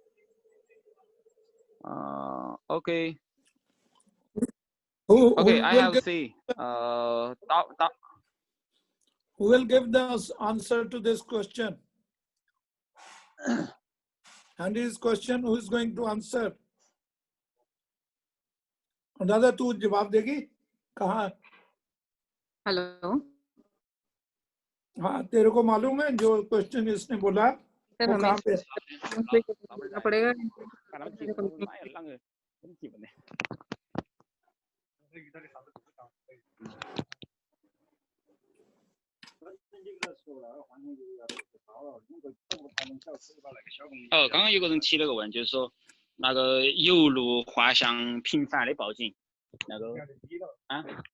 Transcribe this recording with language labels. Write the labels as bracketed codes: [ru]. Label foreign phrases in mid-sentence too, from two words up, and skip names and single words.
[en] Okay. Okay, I have C. Who will give the answer to this question? And his question, who is going to answer? [hi] दादा तू जवाब देगी कहाँ? हेलो हाँ तेरे को मालूम है जो क्वेश्चन इसने बोला वो कहाँ पे? पड़ेगा [zh] 刚刚有个人提了个问，就是说那个油路画像频繁的报警，那个啊，